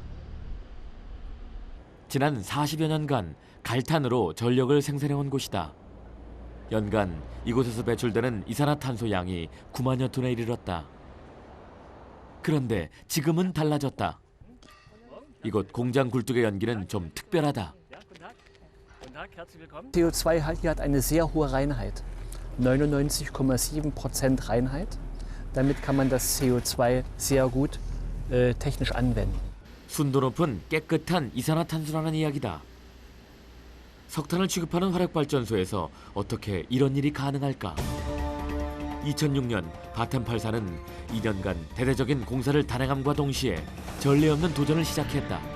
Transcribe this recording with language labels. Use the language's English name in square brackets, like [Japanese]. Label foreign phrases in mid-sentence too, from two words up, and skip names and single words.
[Korean] 지난 40여 년간 갈탄으로 전력을 생산해온 곳이다. 연간 이곳에서 배출되는 이산화탄소 양이 9만여 톤에 이르렀다. 그런데 지금은 달라졌다. 이곳 공장 굴뚝의 연기는 좀 특별하다. [German] CO2 hat eine sehr hohe Reinheit, 99,7% Reinheit. Damit kann man das CO2 sehr gut technisch anwenden. [Korean] 순도 높은 깨끗한 이산화탄소라는 이야기다. 석탄을 취급하는 화력발전소에서 어떻게 이런 일이 가능할까? 2006년 바텐팔사는 2년간 대대적인 공사를 단행함과 동시에 전례 없는 도전을 시작했다.